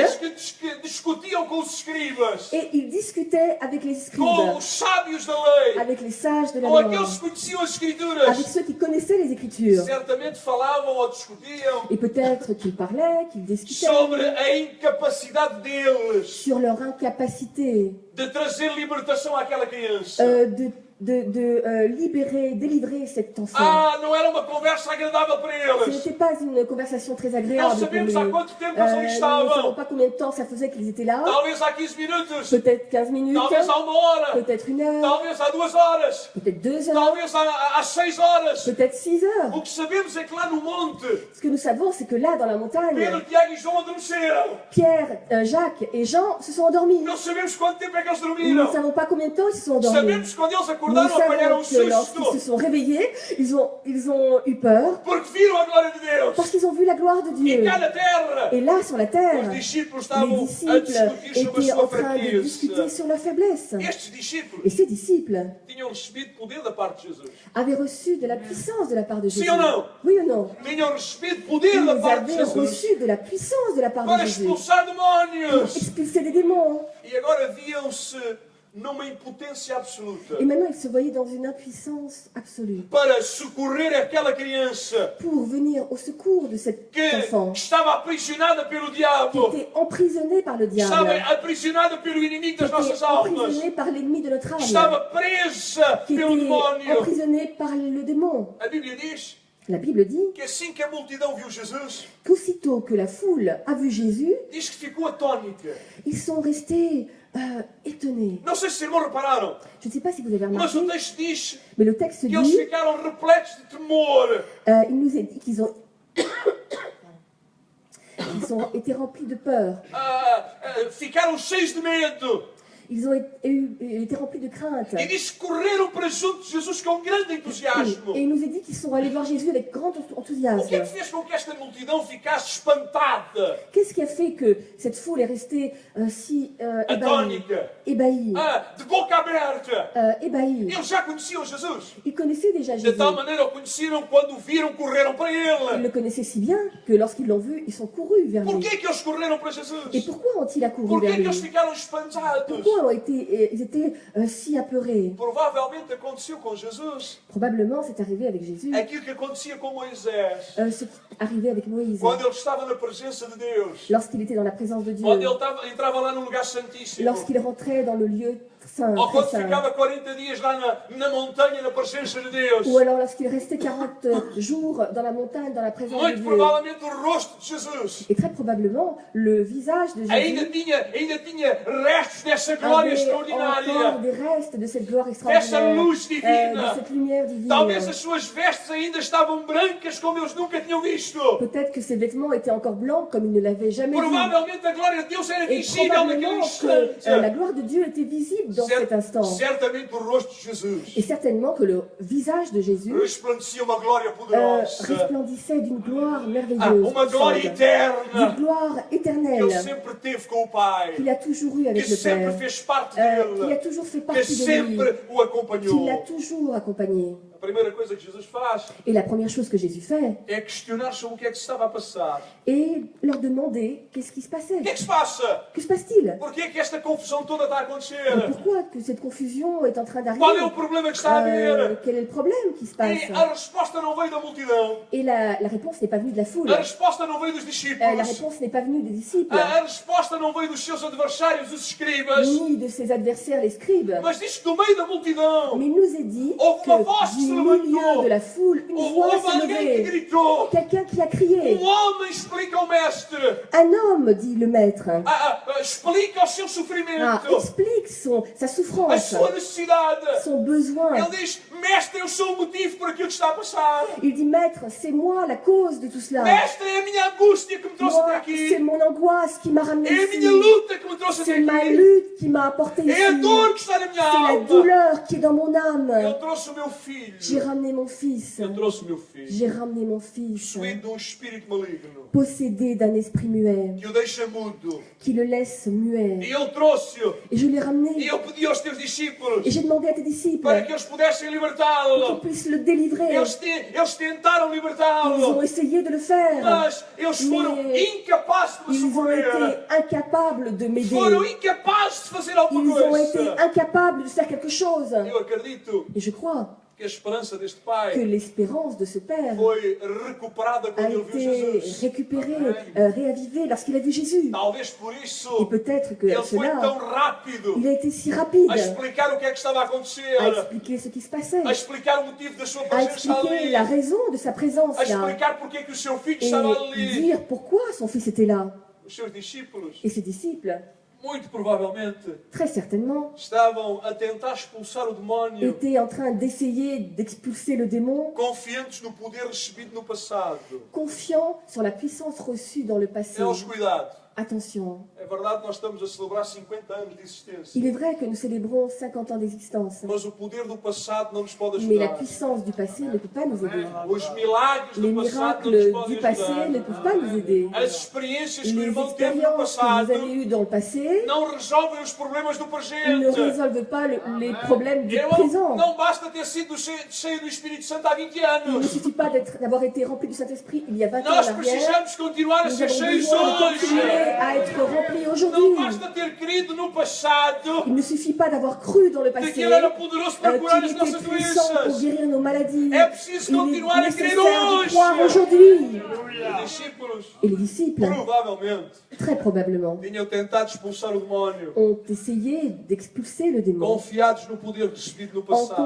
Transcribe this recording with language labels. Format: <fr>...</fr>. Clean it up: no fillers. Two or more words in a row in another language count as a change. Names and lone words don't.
<pt>diz que discutiam com os escribas,</pt> <fr>et ils discutaient avec les</fr> <pt>com</pt> <fr>scribes,</fr> <pt>os sábios da lei,</pt> <fr>avec les sages de la</fr> <pt>com</pt> <fr>loi,</fr> <pt>aqueles que conheciam as</pt> <fr>avec</fr> <pt>escrituras.</pt> <fr>ceux qui connaissaient les Écritures.</fr> <pt>Certamente falavam ou discutiam</pt> <fr>Et peut-être qu'ils parlaient, qu'ils discutaient</fr> <pt>sobre a incapacidade deles</pt> <fr>sur leur incapacité</fr> <pt>de trazer libertação àquela criança.</pt> <fr>de libérer, délivrer cet enfant.</fr> <pt>Ah, não era uma conversa agradável para</pt> <fr>Ce</fr> <pt>eles.</pt> <fr>n'était pas une conversation très</fr> <pt>Não</pt> <fr>agréable pour</fr> <pt>sabemos</pt> <fr>lui.</fr> <pt>há quanto tempo eles ali</pt> <fr>Nous ne savons</fr> <pt>estavam.</pt> <fr>pas combien de temps ça faisait qu'ils étaient là.</fr> <pt>Talvez há 15 minutos.</pt> <fr>Peut-être 15 minutes,</fr> <pt>Talvez há uma hora.</pt> <fr>peut-être 1 heure,</fr> <pt>Talvez há 2 horas.</pt> <fr>peut-être 2 heures,</fr> <pt>Talvez há 6 horas.</pt> <fr>peut-être 6 heures.</fr> <pt>O que sabemos é que lá no monte,</pt> <fr>Ce que nous savons, c'est que là, dans la montagne,</fr> <pt>Pedro, Tiago e João adormeceram.</pt> <fr>Pierre, Jacques et Jean se sont endormis.</fr> <pt>Não sabemos quanto tempo é que eles</pt> <fr>Nous ne</fr> <pt>dormiram.</pt> <fr>savons pas combien de temps ils se sont endormis.</fr> <pt>Sabemos que quando eles</pt> <fr>Nous</fr> <pt>acordaram, apanharam</pt> <fr>savons</fr> <pt>um</pt> <fr>que lorsqu'ils se</fr> <pt>susto.</pt> <fr>sont réveillés, ils ont eu peur</fr> <pt>Porque viram a glória de Deus.</pt> <fr>parce qu'ils ont vu la gloire de</fr> <pt>E</pt> <fr>Dieu.</fr> <pt>cá na terra,</pt> <fr>Et là, sur la terre,</fr> <pt>os discípulos</pt> <fr>les</fr> <pt>estavam a</pt> <fr>disciples</fr> <pt>discutir sobre a</pt> <fr>étaient en</fr> <pt>sua</pt> <fr>train de discuter</fr> <pt>fraqueza.</pt> <fr>sur leur faiblesse.</fr> <pt>Estes discípulos</pt> <fr>Et ces disciples</fr> <pt>tinham recebido poder da parte de Jesus.</pt> <fr>avaient reçu de la puissance de la part de Jésus.</fr> <pt>Sim ou não?</pt> <fr>Oui ou non?</fr> <pt>Tinham recebido poder</pt> <fr>Ils</fr> <pt>da parte de</pt> <fr>avaient</fr> <pt>Jesus</pt> <fr>reçu de la puissance de la part de</fr> <pt>para</pt> <fr>Jésus</fr> <pt>expulsar</pt> <fr>pour</fr> <pt>demónios.</pt> <fr>expulser des démons.</fr> <pt>E agora viam-se numa impotência absoluta</pt> <fr>Et maintenant, ils se voyaient dans une impuissance absolue</fr> <pt>para socorrer aquela criança</pt> <fr>pour venir au secours de cet</fr> <pt>que</pt> <fr>enfant</fr> <pt>estava aprisionada pelo</pt> <fr>qui</fr> <pt>diabo,</pt> <fr>était emprisonné par le</fr> <pt>estava</pt> <fr>diable,</fr> <pt>aprisionada pelo inimigo</pt> <fr>qui</fr> <pt>das nossas</pt> <fr>était</fr> <pt>almas,</pt> <fr>emprisonné par l'ennemi de notre âme,</fr> <pt>estava presa</pt> <fr>qui</fr> <pt>pelo</pt> <fr>était</fr> <pt>demónio.</pt> <fr>emprisonné par le démon.</fr> <pt>A Bíblia diz</pt> <fr>La Bible dit</fr> <pt>que assim que a multidão viu Jesus,</pt> <fr>qu'aussitôt que la foule a vu Jésus,</fr> <pt>diz que ficou atónita.</pt> <fr>ils sont restés étonnés.</fr> <pt>Não sei se os irmãos repararam,</pt> <fr>Je ne sais pas si vous avez</fr> <pt>mas</pt> <fr>remarqué,</fr> <pt>o texto diz</pt> <fr>mais le texte</fr> <pt>que eles</pt> <fr>dit,</fr> <pt>ficaram repletos de temor.</pt> <fr>il nous est dit qu'ils ont, ils ont été remplis de peur.</fr> <pt>Ficaram cheios de medo.</pt> <fr>Ils ont été remplis de crainte.</fr> <pt>E diz que correram para junto de Jesus com grande entusiasmo.</pt> <fr>Et il nous est dit qu'ils sont allés voir Jésus avec grand</fr> <pt>O que é</pt> <fr>enthousiasme.</fr> <pt>que fez com que esta multidão ficasse espantada,</pt> <fr>Qu'est-ce qui a fait que cette foule est restée si ébahie,</fr> <pt>atônica,</pt> <fr>ébahie,</fr> <pt>de boca aberta?</pt> <fr>ébahie?</fr> <pt>Eles já conheciam Jesus.</pt> <fr>Ils connaissaient déjà</fr> <pt>De</pt> <fr>Jésus.</fr> <pt>tal maneira o conheceram, quando o viram, correram para</pt> <fr>Ils</fr> <pt>ele.</pt> <fr>le connaissaient si bien que lorsqu'ils l'ont vu, ils sont courus vers lui.</fr> <pt>Porquê que eles correram para</pt> <fr>Et</fr> <pt>Jesus?</pt> <fr>pourquoi ont-ils accouru</fr> <pt>Porquê</pt> <fr>vers</fr> <pt>que</pt> <fr>lui?</fr> <pt>eles ficaram espantados?</pt> <fr>Pourquoi ils étaient si apeurés?</fr> <pt>Provavelmente aconteceu com Jesus</pt> <fr>Probablement, c'est arrivé avec Jésus,</fr> <pt>aquilo que acontecia com Moisés,</pt> <fr>ce qui arrivait avec Moïse,</fr> <pt>quando ele estava na presença de Deus,</pt> <fr>lorsqu'il était dans la présence de Dieu,</fr> <pt>quando ele entrava lá no lugar santíssimo,</pt> <fr>lorsqu'il rentrait dans le lieu saint,</fr> <pt>ou</pt> <fr>très</fr> <pt>quando</pt> <fr>saint,</fr> <pt>ficava 40 dias lá na montanha, na presença de Deus.</pt> <fr>ou alors lorsqu'il restait 40 jours dans la montagne, dans la présence de</fr> <pt>Muito</pt> <fr>Dieu.</fr> <pt>provavelmente o rosto de Jesus</pt> <fr>Et très probablement, le visage de</fr> <pt>ainda</pt> <fr>Jésus</fr> <pt>tinha restos dessa glória</pt> <fr>avait encore</fr> <pt>extraordinária,</pt> <fr>des restes de cette gloire</fr> <pt>dessa</pt> <fr>extraordinaire,</fr> <pt>luz</pt> <fr>de</fr> <pt>divina.</pt> <fr>cette lumière divine.</fr> <pt>Talvez as suas vestes ainda estavam brancas como eles nunca tinham visto.</pt> <fr>Peut-être que ses vêtements étaient encore blancs comme il ne l'avait jamais vu.</fr> <pt>Provavelmente a glória de Deus era</pt> <fr>Et</fr> <pt>visível naquele</pt> <fr>probablement</fr> <pt>instante.</pt> <fr>que la gloire de Dieu était visible dans cet instant.</fr> <pt>Certamente o rosto de Jesus</pt> <fr>Et certainement que le visage de Jésus</fr> <pt>resplandecia uma glória poderosa,</pt> <fr>resplendissait d'une gloire merveilleuse,</fr> <pt>uma glória</pt> <fr>puissante,</fr> <pt>eterna</pt> <fr>d'une gloire</fr> <pt>que</pt> <fr>éternelle</fr> <pt>ele sempre teve com o Pai,</pt> <fr>qu'il a toujours eu</fr> <pt>que</pt> <fr>avec le</fr> <pt>sempre</pt> <fr>Père,</fr> <pt>fez parte</pt> <fr>qu'il a</fr> <pt>dele,</pt> <fr>toujours fait</fr> <pt>que</pt> <fr>partie de lui,</fr> <pt>sempre o</pt> <fr>qu'il</fr> <pt>acompanhou.</pt> <fr>l'a toujours accompagné.</fr> <pt>A primeira coisa que Jesus faz</pt> <fr>Et la première chose que Jésus fait</fr> <pt>é questionar sobre o que é que se estava a passar.</pt> <fr>est leur demander qu'est-ce qui se passait.</fr> <pt>O que é que se passa?</pt> <fr>Que se passe-t-il?</fr> <pt>Porquê é que esta confusão toda está a</pt> <fr>Et</fr> <pt>acontecer?</pt> <fr>pourquoi que cette confusion est en train</fr> <pt>Qual é</pt> <fr>d'arriver?</fr> <pt>o problema que está a haver?</pt> <fr>Quel est le problème qui se passe?</fr> <pt>E a resposta não veio da multidão.</pt> <fr>Et la réponse n'est pas venue de la foule.</fr> <pt>A resposta não veio dos</pt> <fr>La</fr> <pt>discípulos.</pt> <fr>réponse n'est pas venue des disciples,</fr> <pt>A resposta não veio dos seus adversários, os escribas.</pt> <fr>ni de ses adversaires, les scribes.</fr> <pt>Mas diz que do meio da multidão</pt> <fr>Mais il nous est dit</fr> <pt>houve uma voz</pt> <fr>que</fr> <pt>que se</pt> <fr>du milieu</fr> <pt>levantou.</pt> <fr>de la foule, une voix</fr> <pt>Houve</pt> <fr>s'est</fr> <pt>alguém que</pt> <fr>levée.</fr> <pt>gritou.</pt> <fr>Quelqu'un qui a crié.</fr> <pt>Homem explica ao mestre.</pt> <fr>Un homme, dit le maître,</fr> <pt>Explica o seu sofrimento.</pt> <fr>explique sa</fr> <pt>A</pt> <fr>souffrance,</fr> <pt>sua necessidade.</pt> <fr>son besoin.</fr> <pt>Ele diz, mestre, eu sou o motivo por aquilo que está a passar.</pt> <fr>Il dit, maître, c'est moi la cause de tout cela.</fr> <pt>Mestre, é a minha angústia que me trouxe até</pt> <fr>Moi, c'est</fr> <pt>aqui.</pt> <fr>mon angoisse qui m'a ramené</fr> <pt>É a</pt> <fr>ici.</fr> <pt>minha luta que me trouxe até</pt> <fr>C'est ma</fr> <pt>aqui.</pt> <fr>lutte qui m'a apporté ici.</fr> <pt>É a dor que está na minha</pt> <fr>C'est la</fr> <pt>alma.</pt> <fr>douleur qui est dans mon âme.</fr> <pt>Ele trouxe o meu filho.</pt> <fr>J'ai ramené mon fils.</fr> <pt>Ele trouxe o meu filho.</pt> <fr>J'ai ramené mon fils,</fr> <pt>Possuído de um espírito maligno.</pt> <fr>possédé d'un esprit muet,</fr> <pt>Que o deixa mudo.</pt> <fr>qui le laisse muet.</fr> <pt>E ele trouxe-o.</pt> <fr>Et je l'ai</fr> <pt>E</pt> <fr>ramené.</fr> <pt>eu pedi aos teus discípulos</pt> <fr>Et j'ai demandé à tes disciples</fr> <pt>para que eles pudessem</pt> <fr>qu'ils</fr> <pt>libertá-lo.</pt> <fr>puissent le délivrer.</fr> <pt>Eles tentaram</pt> <fr>Ils ont</fr> <pt>libertá-lo.</pt> <fr>essayé de le faire.</fr> <pt>Mas eles foram</pt> <fr>Mais</fr> <pt>incapazes de me</pt> <fr>Ils ont</fr> <pt>socorrer.</pt> <fr>été incapables de m'aider.</fr> <pt>Foram incapazes de fazer alguma</pt> <fr>Ils ont été</fr> <pt>coisa.</pt> <fr>incapables de faire quelque chose.</fr> <pt>Eu acredito</pt> <fr>Et je crois</fr> <pt>que a esperança deste</pt> <fr>que</fr> <pt>pai</pt> <fr>l'espérance de ce père</fr> <pt>foi recuperada</pt> <fr>a</fr> <pt>quando ele viu</pt> <fr>été</fr> <pt>Jesus.</pt> <fr>récupérée, réavivée lorsqu'il a vu Jésus.</fr> <pt>Talvez por</pt> <fr>Et</fr> <pt>isso</pt> <fr>peut-être que</fr> <pt>ele foi tão</pt> <fr>cela,</fr> <pt>rápido</pt> <fr>il a été si rapide</fr> <pt>a explicar o que é que estava a acontecer,</pt> <fr>à expliquer ce qui se passait,</fr> <pt>a explicar o motivo da sua</pt> <fr>à</fr> <pt>presença</pt> <fr>expliquer</fr> <pt>ali,</pt> <fr>la raison de sa présence</fr> <pt>a</pt> <fr>là,</fr> <pt>explicar porque é que o seu filho</pt> <fr>et</fr> <pt>estava ali.</pt> <fr>dire pourquoi son fils était là.</fr> <pt>Os seus discípulos,</pt> <fr>Et ses disciples,</fr> <pt>muito provavelmente,</pt> <fr>très certainement,</fr> <pt>estavam a tentar expulsar o demónio,</pt> <fr>étaient en train d'essayer d'expulser le démon,</fr> <pt>confiantes no poder recebido no passado.</pt> <fr>confiants sur la puissance reçue dans le passé.</fr> <pt>Eles, cuidado.</pt> <fr>Attention,</fr> <pt>É verdade que nós estamos a celebrar 50 anos de existência,</pt> <fr>il est vrai que nous célébrons 50 ans d'existence,</fr> <pt>mas o poder do passado não nos pode</pt> <fr>mais la</fr> <pt>ajudar.</pt> <fr>puissance du passé ne peut pas nous aider.</fr> <pt>Os milagres</pt> <fr>Les</fr> <pt>do passado não nos</pt> <fr>miracles</fr> <pt>podem</pt> <fr>du passé ne</fr> <pt>ajudar.</pt> <fr>peuvent pas nous aider.</fr> <pt>As experiências que o</pt> <fr>Les</fr> <pt>irmão teve no</pt> <fr>expériences que vous</fr> <pt>passado</pt> <fr>avez eues dans le passé</fr> <pt>não resolvem os problemas do</pt> <fr>ne</fr> <pt>presente.</pt> <fr>résolvent pas les problèmes du</fr> <pt>Irmão,</pt> <fr>présent.</fr> <pt>não basta ter sido cheio do Espírito Santo há 20</pt> <fr>Il ne</fr> <pt>anos.</pt> <fr>suffit pas d'avoir été rempli du Saint-Esprit il y a 20 ans en</fr> <pt>Nós</pt> <fr>arrière.</fr> <pt>precisamos continuar a</pt> <fr>Nous</fr> <pt>ser</pt> <fr>avons</fr> <pt>cheios</pt> <fr>besoin de</fr> <pt>hoje.</pt> <fr>continuer à être remplis</fr> <pt>Não</pt> <fr>aujourd'hui.</fr> <pt>basta ter querido no passado</pt> <fr>Il ne suffit pas d'avoir cru dans le</fr> <pt>que</pt> <fr>passé</fr> <pt>aquilo era poderoso para curar</pt> <fr>qu'il</fr> <pt>as</pt> <fr>était</fr> <pt>nossas</pt> <fr>puissant pour</fr> <pt>doenças.</pt> <fr>guérir nos maladies.</fr> <pt>É preciso</pt> <fr>Il est</fr> <pt>continuar a crer</pt> <fr>nécessaire de</fr> <pt>hoje.</pt> <fr>croire aujourd'hui.</fr> <pt>Os discípulos,</pt> <fr>Et les disciples,</fr> <pt>provavelmente,</pt> <fr>très probablement,</fr> <pt>tinham tentado expulsar o demónio,</pt> <fr>ont essayé d'expulser le démon</fr> <pt>confiados no poder recebido no</pt> <fr>en</fr> <pt>passado,</pt>